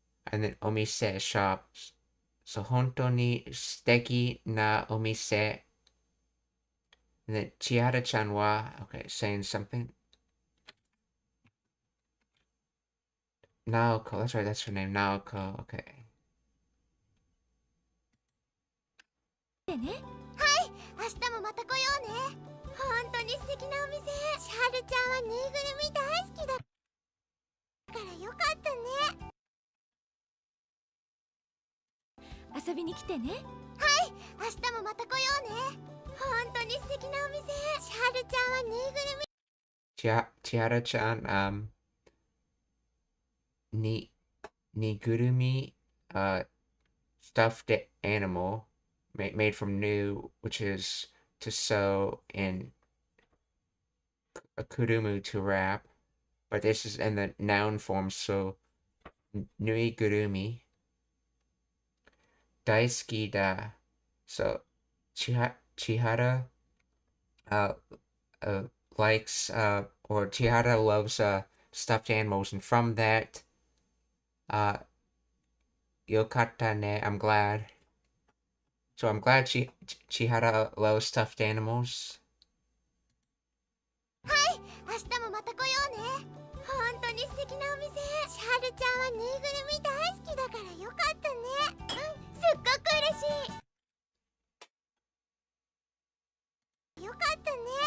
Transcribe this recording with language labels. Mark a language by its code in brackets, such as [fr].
[en] And then omise shop. So [ja] honto ni steki na omise. [en] And then Chihara-chan wa, okay, saying something. Naoko, that's right, that's her name, Naoko, okay. [ja] でね。はい、明日もまた来ようね。本当に素敵なお店。千春ちゃんはぬいぐるみ大好きだからよかったね。遊びに来てね。はい、明日もまた来ようね。本当に素敵なお店。千春ちゃんはぬいぐるみ。 [en] Chihara-chan, Nigurumi, stuffed animal made from new, which is to sew, and kurumu to wrap. But this is in the noun form, so nuigurumi. Daisuki da. So Chihara likes or Chihara loves stuffed animals, and from that, [ja] yokatta ne, [en] I'm glad. So I'm glad Chihara loves stuffed animals. [ja] はい、明日もまた来ようね。本当に素敵なお店。千春ちゃんはぬいぐるみ大好きだからよかったね。すっごく嬉しい。よかったね。